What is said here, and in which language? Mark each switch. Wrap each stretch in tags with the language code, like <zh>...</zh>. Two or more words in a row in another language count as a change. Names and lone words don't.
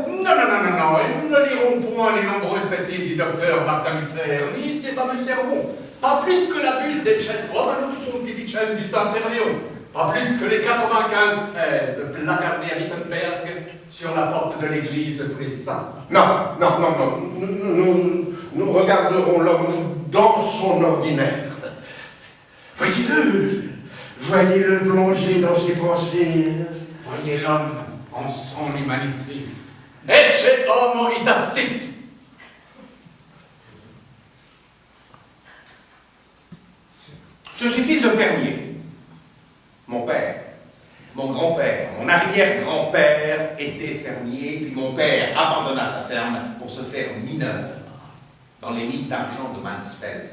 <fr>Non, nous ne lirons point les nombreux traités du docteur Martin Luther, ni ses fameux sermons, pas plus que la bulle d'Ecce Romanum Pontificem du Saint-Périon, pas plus que les 95 thèses placardées à Wittenberg sur la porte de l'église de tous les saints. Non. Nous regarderons l'homme dans son ordinaire. Voyez-le plonger dans ses pensées. Voyez l'homme en son humanité.</fr> <la>Ecce homo itacit.</la> <fr>Je suis fils de fermier. Mon père, mon grand-père, mon arrière-grand-père était fermier, puis mon père abandonna sa ferme pour se faire mineur dans les mines d'argent de Mansfeld.</fr>